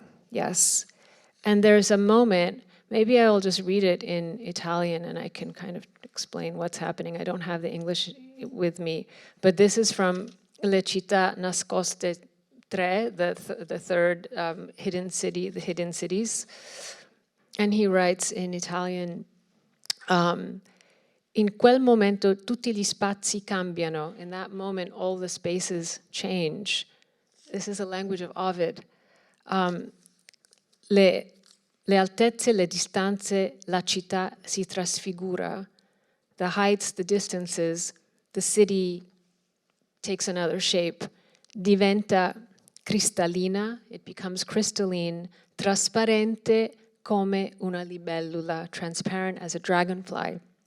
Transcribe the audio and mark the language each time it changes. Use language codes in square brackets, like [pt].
[en] Yes, and there's a moment, maybe I'll just read it in Italian and I can kind of explain what's happening. I don't have the English with me, but this is from Le Città Nascoste 3, the third hidden city, the hidden cities. And he writes in Italian, [it] in quel momento tutti gli spazi cambiano. [en] In that moment, all the spaces change. This is a language of Ovid. [it] Le altezze, le distanze, la città si trasfigura. [en] The heights, the distances, the city takes another shape. [it] Diventa cristallina, [en] it becomes crystalline, [it] trasparente come una libellula, [en] transparent as a dragonfly.